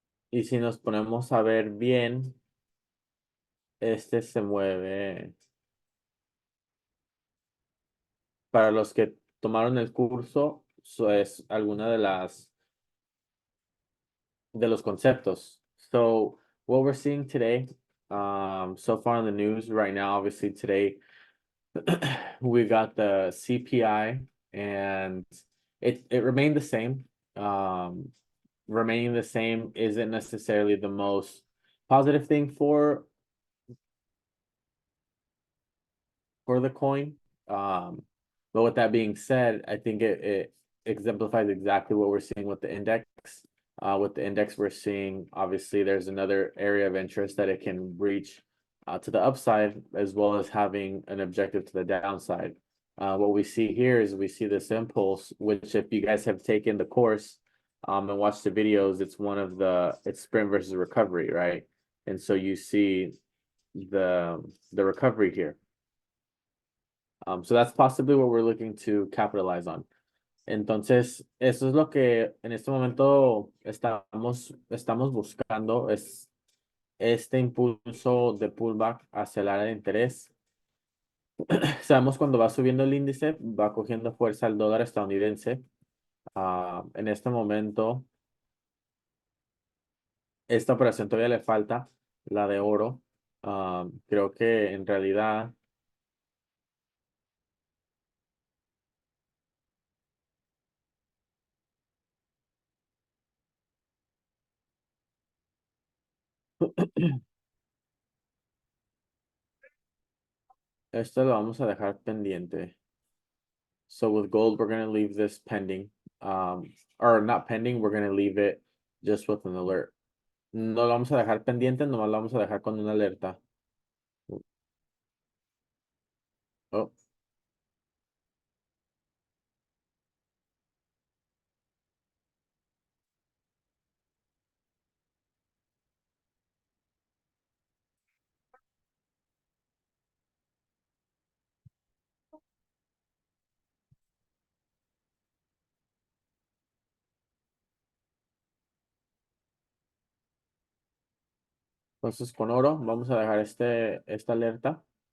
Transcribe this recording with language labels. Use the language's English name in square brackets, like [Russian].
[Spanish] Y si nos ponemos a ver bien, este se mueve. Para los que tomaron el curso, eso es alguna de los conceptos. [English] So, what we're seeing today, so far in the news right now, obviously today, we got the CPI and it remained the same. Um, Remaining the same isn't necessarily the most positive thing for the coin. Um, but with that being said, I think it exemplifies exactly what we're seeing with the index. With the index, we're seeing obviously there's another area of interest that it can reach to the upside as well as having an objective to the downside. What we see here is we see this impulse, which if you guys have taken the course and watched the videos, it's sprint versus recovery, right? And so you see the recovery here. So that's possibly what we're looking to capitalize on. [Spanish] Entonces, eso es lo que en este momento estamos buscando, es este impulso de pullback hacia el área de interés. Sabemos cuando va subiendo el índice, va cogiendo fuerza el dólar estadounidense. En este momento, esta operación todavía le falta, la de oro. Creo que en realidad esto lo vamos a dejar pendiente. [English] So with gold, we're going to leave this pending. Or not pending, we're going to leave it just with an alert. [Spanish] No lo vamos a dejar pendiente, nomás lo vamos a dejar con una alerta. Oh, entonces con oro vamos a dejar esta alerta.